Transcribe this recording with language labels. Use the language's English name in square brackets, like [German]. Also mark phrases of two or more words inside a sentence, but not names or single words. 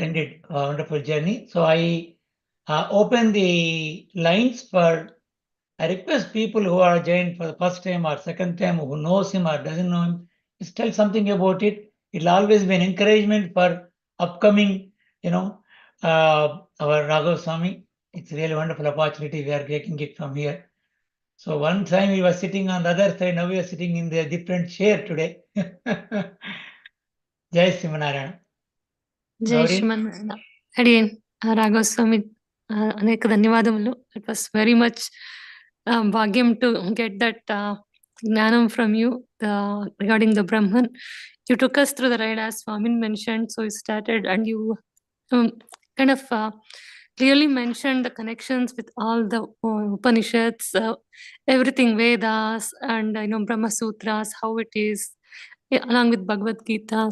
[English] Splendid, wonderful journey. So I open the lines for, I request people who are joined for the first time or second time, who knows him or doesn't know him, just tell something about it. It'll always be an encouragement for upcoming, our Raghav Swami. It's a really wonderful opportunity. We are taking it from here. So one time we were sitting on the other side, now we are sitting in the different chair today. [Sanskrit] जय श्रीमन्नारायण. जय श्रीमन्नारायण. Again, Raghav Swami, [Telugu] అనేక ధన్యవాదములు. [English] It was very much bhagyam to get that gnanam from you regarding the Brahman. You took us through the ride as Swami mentioned. So you started and you kind of clearly mentioned the connections with all the Upanishads, everything, Vedas and Brahma Sutras, how it is, along with Bhagavad Gita.